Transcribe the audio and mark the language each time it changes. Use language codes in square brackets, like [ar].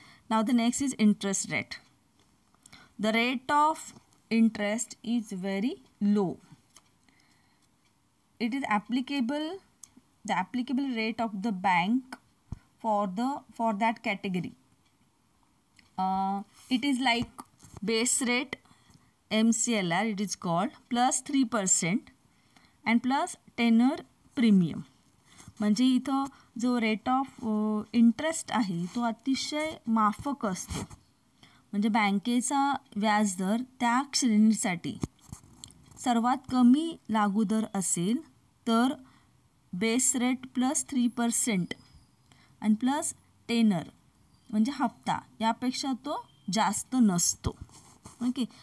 [en] Now the next is interest rate. The rate of interest is very low. It is applicable the applicable rate of the bank for that category. It is like base rate MCLR it is called plus 3% and plus tenor premium. [mr] म्हणजे इथं जो rate of interest आहे तो अतिशय माफक असतो. म्हणजे बँकेचा व्याजदर त्या श्रेणीसाठी सर्वात कमी लागू दर असेल तर बेस रेट प्लस 3% आणि प्लस टेनर म्हणजे हप्ता यापेक्षा तो जास्त नसतो. ओके.